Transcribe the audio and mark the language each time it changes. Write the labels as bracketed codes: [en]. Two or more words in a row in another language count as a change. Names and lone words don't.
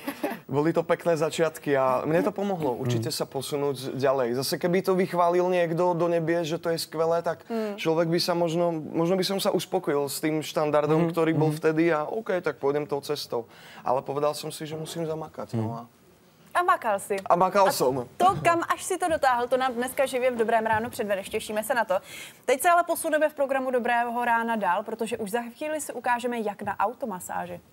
[sk] Boli to pekné začiatky a mne to pomohlo určite sa posunúť ďalej. Zase keby to vychválil niekto do nebie, že to je skvelé, tak človek by sa možno by som sa uspokojil s tým štandardom, ktorý bol vtedy a OK, tak pôjdem tou cestou. Ale povedal som si, že musím zamakať. No a makal si. A makal som. [cs] To, kam až si to dotáhl, to nám dneska živě v Dobrém ránu předvedeš. Těšíme se na to. Teď se ale posuneme v programu Dobrého rána dál, protože už za chvíli si ukážeme, jak na automasáži.